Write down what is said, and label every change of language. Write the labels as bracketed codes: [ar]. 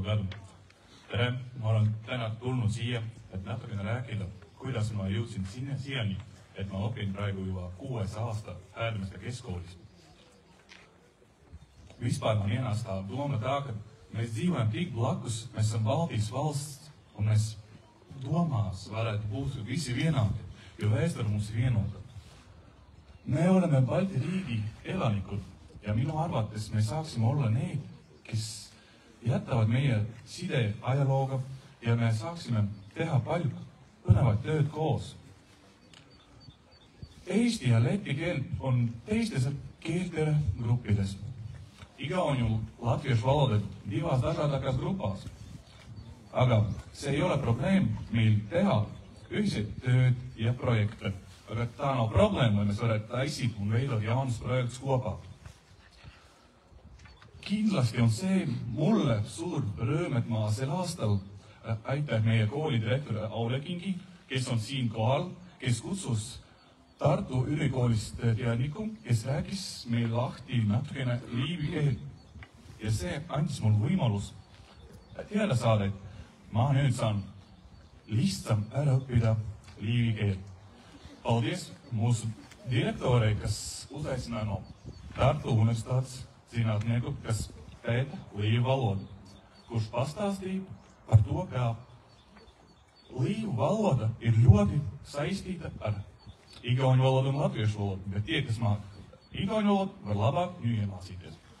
[lv] gadu. [et] Tere, ma olen täna tulnud siia, et natukene rääkida, kuidas ma jõudsin siiani, et ma õpin praegu juba 6. aasta Häädemeeste keskkoolis. [lv] Vispār man ienāca tā doma tā, ka mēs dzīvojam tik blakus, mēs esam Baltijas valsts, un mēs domās varētu būt visi vienādi, jo vēsture mums vienota. [et] Me oleme Balti riigi elanikud ja minu arvates me saaksime olla need, kes jätavad meie side ajalooga ja me saaksime teha palju põnevat tööd koos. Eesti ja läti keel on teistes keelte gruppides. [lv] Igauniju latviešu valoda divās dažādākās grupās. [et] Aga see ei ole probleem meil teha ühiseid tööd ja projekte. [lv] Aga tā nav problēma, lai mēs varētu taisīt un veidot jaunus projektus kopā. [et] Kindlasti on see mulle suur rõõm, et ma sel aastal aitäh meie kooli direktori Aule Kingi, kes on siin kohal, kes kutsus Tartu ülikoolist teadniku, kes rääkis meil lahti natukene liivi keel. Ja see andis mul võimalus teada saada, et ma nüüd saan lihtsam ära õppida liivi keel. [lv] Paldies mūsu direktorei, kas uzaicināja no Tartu universitātes zinātnieku, kas pēta līvu valodu, kurš pastāstīja par to, kā līvu valoda ir ļoti saistīta ar igauņu valodu un latviešu valodu, bet tie, kas māca igauņu valodu, var labāk viņu iemācīties.